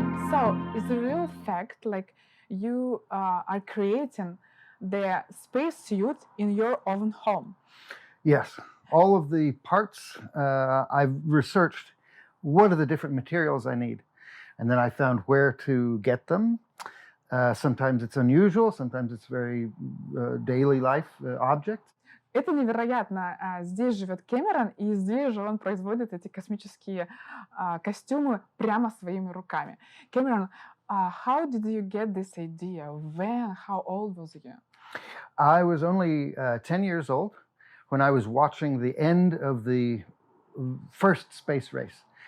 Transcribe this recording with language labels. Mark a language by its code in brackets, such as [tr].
[en] So, is the real fact like you are creating the spacesuit in your own home? Yes, all of the parts I've researched. What are the different materials I need? And then I found where to get them. Sometimes it's unusual, sometimes it's very daily life object. [ru] Это невероятно. Здесь живет Кэмерон, и здесь же он производит эти космические костюмы прямо своими руками. [en] Кэмерон, how did you get this idea? When? How old was you? I was only 10 years old when I was watching the end of the first space race.